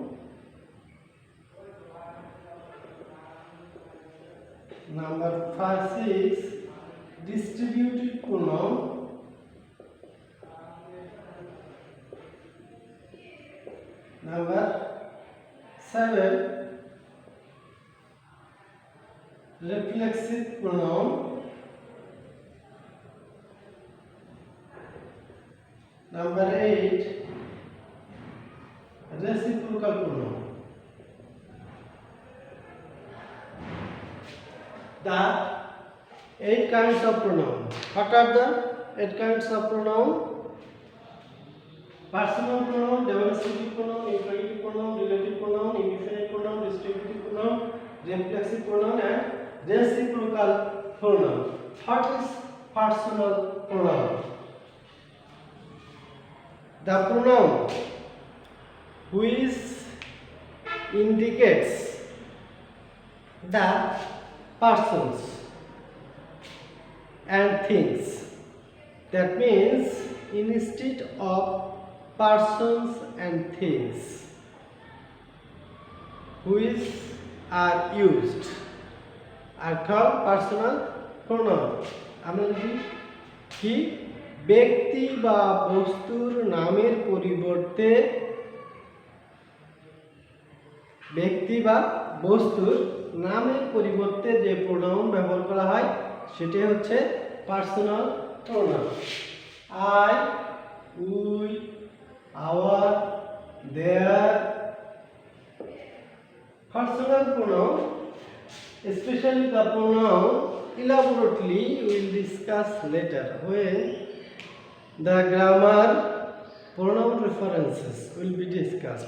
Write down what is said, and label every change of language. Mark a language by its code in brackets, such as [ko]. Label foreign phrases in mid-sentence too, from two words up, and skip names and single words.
[en] Number 6, distributive pronoun. Number 7, reflexive pronoun. Number 8, reciprocal pronoun. The 8 kinds of pronoun. What are the 8 kinds of pronoun? Personal pronoun, demonstrative pronoun, infinitive pronoun, relative pronoun, indefinite pronoun, distributive pronoun, reflexive pronoun, and reciprocal pronoun. What is personal pronoun? The pronoun which indicates the persons and things. That means instead of persons and things which are used are called personal pronoun. [bn] আমরা যদি কি ব্যক্তি বা বস্তুর নামের পরিবর্তে ব্যক্তি বা বস্তুর নামের পরিবর্তে যে প্রোনাউন ব্যবহার করা হয় সেটাই হচ্ছে [en] personal pronoun. I, we, our, their. Personal pronoun, especially the pronoun elaborately, we will discuss later when the grammar pronoun references will be discussed.